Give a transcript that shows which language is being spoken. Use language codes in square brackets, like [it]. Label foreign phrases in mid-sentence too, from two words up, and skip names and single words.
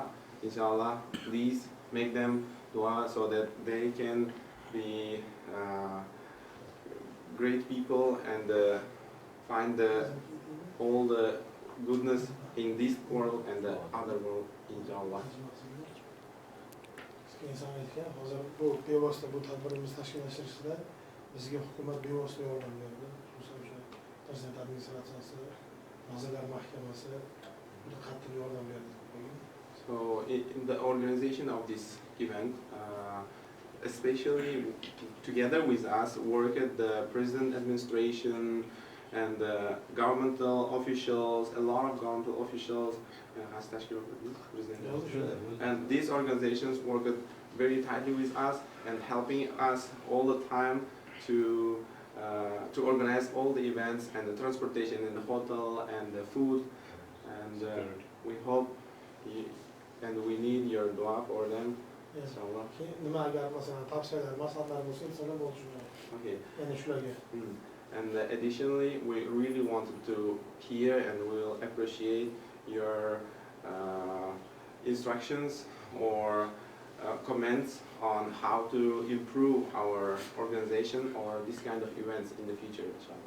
[en] Inshallah, please make them dua so that they can be great people and find all the goodness in this world and the other world, inshallah. [uz] inson aytgan, hozir bu bevosita bu tadbirimizni tashkillashtirishda bizga hukumat bevosita yordam berdi. Xususan o'sha prezident administratsiyasi, vazirlar mahkamasi juda qattiq yordam berdi. [en] So in the organization of this event, especially together with us, worked the president administration and governmental officials, a lot of governmental officials, and these organizations worked very tightly with us and helping us all the time to organize all the events and the transportation and the hotel and the food, and we hope and we need your dua for them. Inshallah. [uz] Nima agar masalan tavsiyalar, maslahatlar bo'lsa, insonlar bo'lishadi. [en] Okay. [uz] Ya'ni shularga. [en] And additionally, we really wanted to hear and we'll appreciate your instructions or comments on how to improve our organization or this kind of events in the future, inshallah.